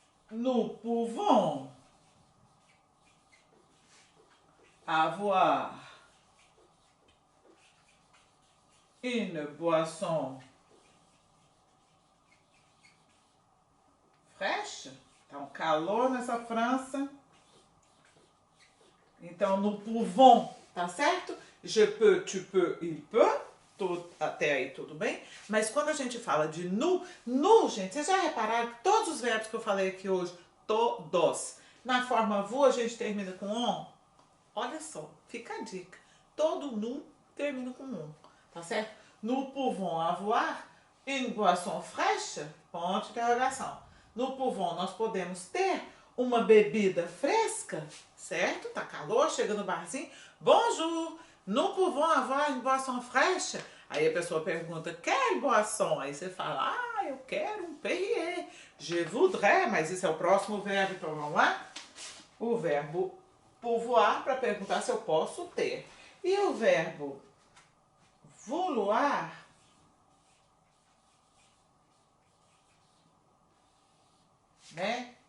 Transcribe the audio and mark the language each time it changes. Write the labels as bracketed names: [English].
[French] Nous pouvons avoir une boisson fraîche. [Portuguese] Tá um calor nessa França. Então, [French] nous pouvons, [Portuguese] tá certo? [French] Je peux, tu peux, il peut. [Portuguese] Até aí tudo bem. Mas quando a gente fala de nous, gente, vocês já repararam que todos os verbos que eu falei aqui hoje, todos, na forma vous, a gente termina com on? Olha só, fica a dica. Todo nous termina com on, tá certo? [French] Nous pouvons avoir une boisson fraîche? [Portuguese] Ponto de interrogação. [French] Nous pouvons, [Portuguese] nós podemos ter uma bebida fresca, certo? Tá calor, chega no barzinho. [French] Bonjour, nous pouvons avoir une boisson fraîche? [Portuguese] Aí a pessoa pergunta, [French] quelle boisson? [Portuguese] Aí você fala, eu quero um Perrier. [French] Je voudrais, [Portuguese] mas isso é o próximo verbo, então vamos lá? O verbo pouvoir para perguntar se eu posso ter. E o verbo vouloir, né?